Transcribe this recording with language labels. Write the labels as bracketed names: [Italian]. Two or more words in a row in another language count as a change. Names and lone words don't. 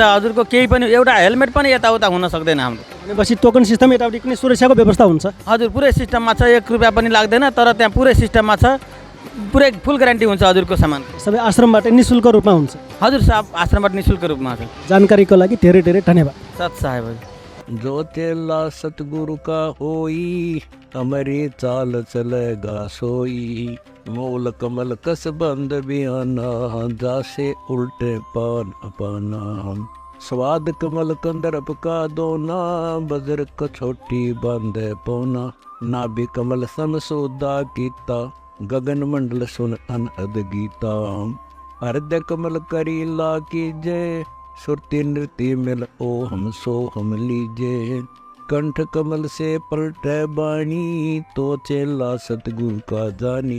[Nepali] हजुरको केही पनि एउटा हेलमेट पनि यताउता हुन सक्दैन हाम्रो। भनेपछि टोकन सिस्टम यताउति कुनै सुरक्षाको व्यवस्था हुन्छ? हजुर पुरै सिस्टममा छ, 1 रुपियाँ पनि लाग्दैन, तर त्यहाँ पुरै सिस्टममा छ, पुरै फुल ग्यारेन्टी हुन्छ हजुरको सामान। सबै आश्रमबाट निःशुल्क रूपमा हुन्छ? हजुर सब आश्रमबाट निःशुल्क रूपमा छ। जानकारीको लागि धेरै धेरै धन्यवाद। सत साहेब हजुर। [Hindi] जो चेला सतगुरु का होई, हमारी चाल चलेगा सोई, मूल कमल कस बंद बियाना, जासे उल्टे पान अपाना, स्वाद कमल कंदर्प का दोना, बजर कछोटी बांधे पोना, नाभि कमल सम सोदा कीता, गगन मंडल सुन अनहद गीता, हृदय कमल करीला कीजे, सुरती नृत्य मिल ओ हम सो हम लीजे, कंठ कमल से पलटे बाणी, तो चेला सतगुरु का जानी।